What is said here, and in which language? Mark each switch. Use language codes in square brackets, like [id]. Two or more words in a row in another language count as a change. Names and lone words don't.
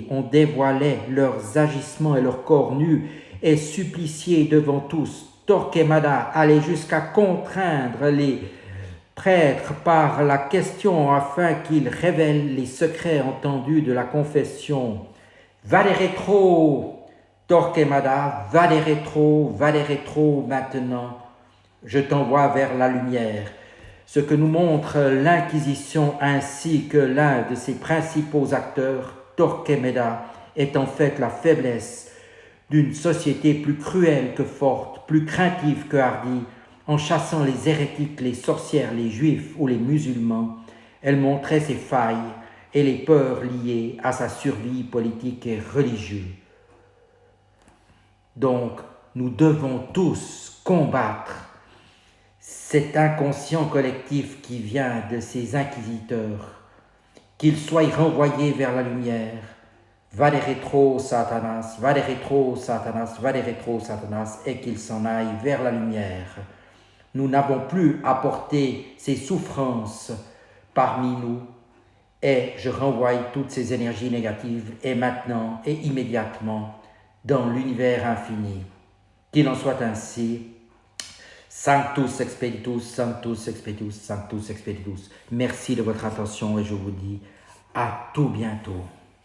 [fr] On dévoilait leurs agissements et leurs corps nus, et suppliciés devant tous. Torquemada allait jusqu'à contraindre les prêtre par la question afin qu'il révèle les secrets entendus de la confession. [la] Vade retro, Torquemada, vade retro maintenant. [fr] Je t'envoie vers la lumière. Ce que nous montre l'Inquisition ainsi que l'un de ses principaux acteurs, Torquemada, est en fait la faiblesse d'une société plus cruelle que forte, plus craintive que hardie. En chassant les hérétiques, les sorcières, les juifs ou les musulmans, elle montrait ses failles et les peurs liées à sa survie politique et religieuse. Donc, nous devons tous combattre cet inconscient collectif qui vient de ces inquisiteurs, qu'ils soient renvoyés vers la lumière. [la] Vade retro, Satanas, vade retro, Satanas, vade retro, Satanas, [fr] et qu'ils s'en aillent vers la lumière. Nous n'avons plus à porter ces souffrances parmi nous et je renvoie toutes ces énergies négatives et maintenant et immédiatement dans l'univers infini. Qu'il en soit ainsi. [la] Sanctus expeditus, Sanctus expeditus, Sanctus expeditus. [fr] Merci de votre attention et je vous dis à tout bientôt.